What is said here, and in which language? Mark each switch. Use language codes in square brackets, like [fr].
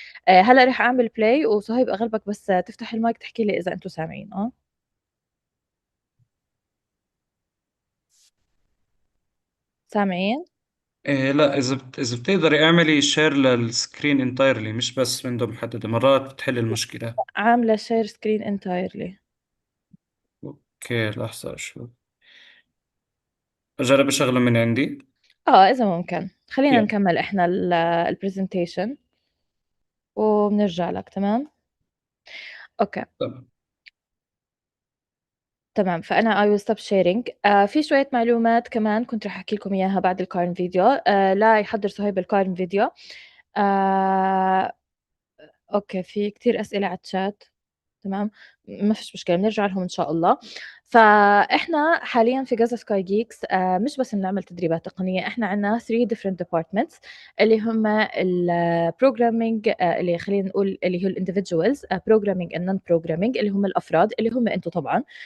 [ar] هلأ رح أعمل play وصهيب أغلبك بس تفتح المايك تحكي لي إذا أنتم سامعين. سامعين؟ إيه لا، إذا بتقدري اعملي شير للسكرين انتايرلي، مش بس ويندو محددة، مرات بتحل المشكلة. عاملة [en] share screen entirely. [ar] اوكي لحظة شو، أجرب أشغله من عندي. إذا ممكن، خلّينا يلا. نكمّل إحنا الpresentation وبنرجع لك. تمام؟ أوكي. طب تمام، فأنا [en] I will stop sharing. [ar] في شوية معلومات كمان كنت راح أحكي لكم إياها بعد الCarm فيديو. لا يحضّر صهيب الCarm فيديو. آآ أوكي، في كتير أسئلة على الchat. تمام، ما فيش مشكلة بنرجع لهم إن شاء الله. فإحنا حاليًا في Gaza Sky Geeks مش بس بنعمل تدريبات تقنية، إحنا عندنا [en] 3 different departments [ar] اللي هم الprogramming اللي خلّينا نقول اللي هو ال [en] individuals programming and non-programming [ar] اللي هم الأفراد اللي هم أنتم طبعًا.